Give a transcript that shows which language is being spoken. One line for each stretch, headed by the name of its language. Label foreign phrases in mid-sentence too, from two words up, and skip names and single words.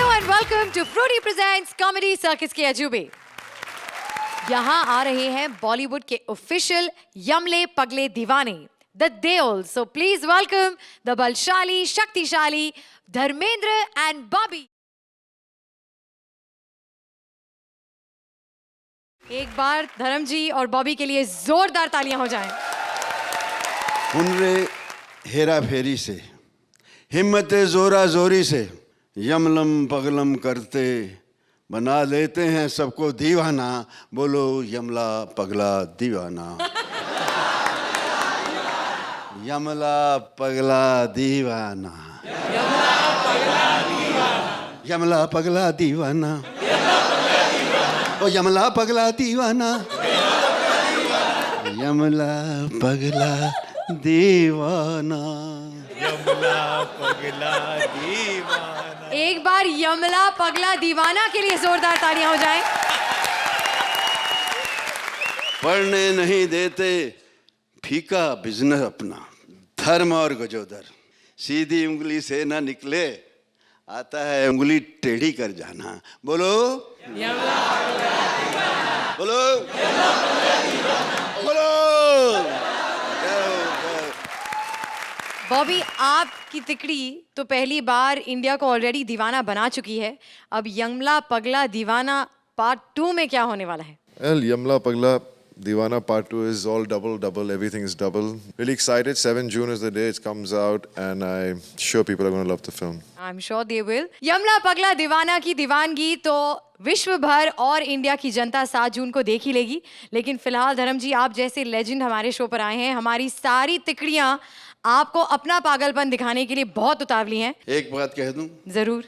English: welcome to
Hindi: Fruity Presents Comedy Circus के अजूबे। यहाँ आ रहे हैं बॉलीवुड के ऑफिशियल यमले पगले दीवाने द देओल।
English: So please welcome the
Hindi: बलशाली शक्तिशाली
English: धर्मेंद्र and बॉबी।
Hindi: एक बार धर्म जी और बॉबी के लिए जोरदार तालियां हो जाएं। हुनरे हेरा फेरी से, हिम्मते जोरा जोरी से, यमलम पगलम करते बना लेते हैं सबको दीवाना। बोलो यमला पगला दीवाना। यमला पगला दीवाना, यमला पगला दीवाना, ओ यमला पगला दीवाना, यमला पगला दीवाना, यमला पगला दीवाना। एक बार यमला पगला दीवाना के लिए जोरदार तालियां हो जाएं। पढ़ने नहीं देते फीका बिजनेस अपना, धर्म और गजोदर, सीधी उंगली से ना निकले आता है उंगली टेढ़ी कर जाना। बोलो बोलो बोलो। बॉबी, आपकी तिकड़ी तो पहली बार इंडिया को ऑलरेडी दीवाना बना चुकी है। अब यमला पगला दीवाना पार्ट 2 में क्या होने वाला है?
English: Well, Yamla Pagla Divana Part 2 is all double, everything is double. Really excited. 7 June is the day it comes out, and I'm sure people are going to love the film. I'm sure they will.
Hindi: यमला पगला दीवाना की दीवानगी तो विश्व भर और इंडिया की जनता 7 जून को देख ही लेगी। लेकिन फिलहाल धर्म जी, आप जैसे लेजेंड हमारे शो पर आए हैं। हमारी सारी तिकड़ियां आपको अपना पागलपन दिखाने के लिए बहुत उतावली हैं। एक बात कह दूं, जरूर।